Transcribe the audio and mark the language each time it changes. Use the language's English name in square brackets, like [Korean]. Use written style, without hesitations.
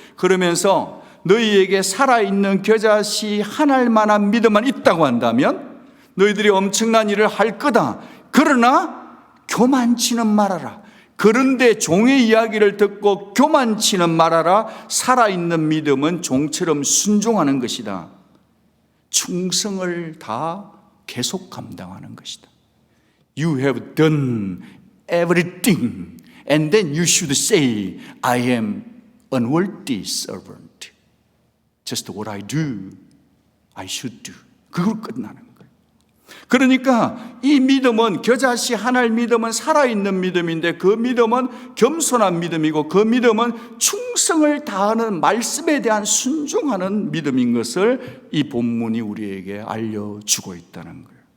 [Korean] 그러면서 너희에게 살아있는 겨자씨 한 알만한 믿음만 있다고 한다면 너희들이 엄청난 일을 할 거다. 그러나 교만치는 말아라. 그런데 종의 이야기를 듣고 교만치는 말아라. 살아있는 믿음은 종처럼 순종하는 것이다. 충성을 다 계속 감당하는 것이다. [English] You have done everything and then you should say I am unworthy servant. Just what I do, I should do. [Korean] 그걸 끝나는 거예요. 그러니까 이 믿음은, 겨자씨 하나의 믿음은 살아있는 믿음인데, 그 믿음은 겸손한 믿음이고, 그 믿음은 충성을 다하는, 말씀에 대한 순종하는 믿음인 것을 이 본문이 우리에게 알려주고 있다는 거예요.